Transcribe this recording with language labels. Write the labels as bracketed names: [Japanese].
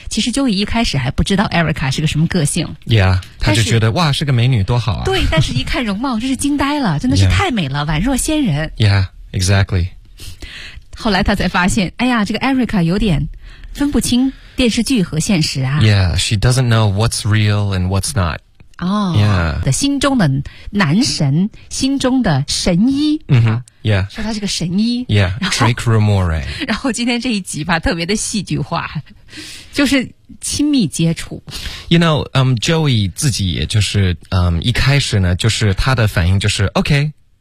[Chinese] 其实 Joey 一开始还不知道 Erica 是个什么个性。 Yeah， 他就觉得哇，是个美女，多好啊。对，但是一看容貌，真是惊呆了，真的是太美了， yeah. 宛若仙人。 [English] Yeah, exactly. [Chinese] 后来他才发现，哎呀，这个 Erica 有点分不清电视剧和现实啊。 [English] Yeah, she doesn't know what's real and what's not. 哦、oh, yeah. [Chinese] 的心中的男神，心中的神医。 [English] Mm-hmm. Yeah. [Chinese] 说他是个神医。 [English] Yeah, Drake Ramore. [Chinese] 然后今天这一集吧，特别的戏剧化，就是亲密接触。 [English] You know, [Chinese] Joey 自己也就是一开始呢，就是他的反应就是 okay.